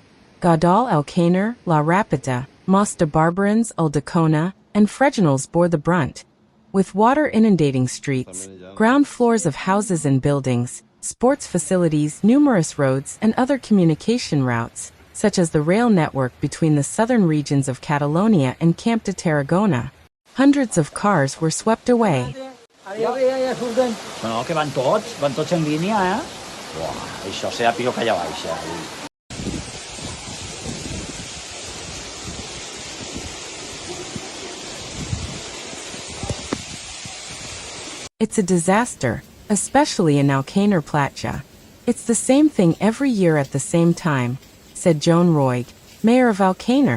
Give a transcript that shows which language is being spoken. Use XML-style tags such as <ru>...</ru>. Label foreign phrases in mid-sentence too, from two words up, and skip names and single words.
<en>Godall, Alcanar, Ràpita, Barberans, Ulldecona, and Freginals bore the brunt, with water inundating streets, ground floors of houses and buildings, sports facilities, numerous roads, and other communication routes, such as the rail network between the southern regions of Catalonia and Tarragona. Hundreds of cars were swept away.</en> <ca>No, que van tots en línia, eh? Uah, això serà pitjor que allà baix,</ca> <en>It's a disaster, especially in Alcanar Platja. It's the same thing every year at the same time, said Joan Roig, mayor of Alcanar.</en>